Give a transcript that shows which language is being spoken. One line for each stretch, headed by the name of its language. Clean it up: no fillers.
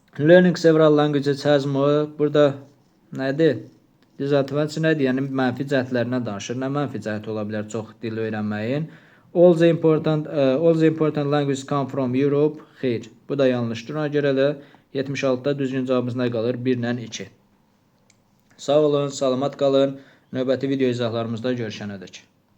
English: Learning several languages has more.
Azerbaijani: Burada nədir? Disadvantage nədir? Yəni mənfi cəhətlərindən danışır. Nə mənfi cəhət ola bilər çox dil öyrənməyin?
English: All the important languages come from Europe.
Azerbaijani: Xeyr, bu da yanlışdır. Ona görə də 76-da düzgün cavabımız nə qalır? 1 ilə 2. Sağ olun, salamat qalın. Növbəti video izahlarımızda görüşənədək.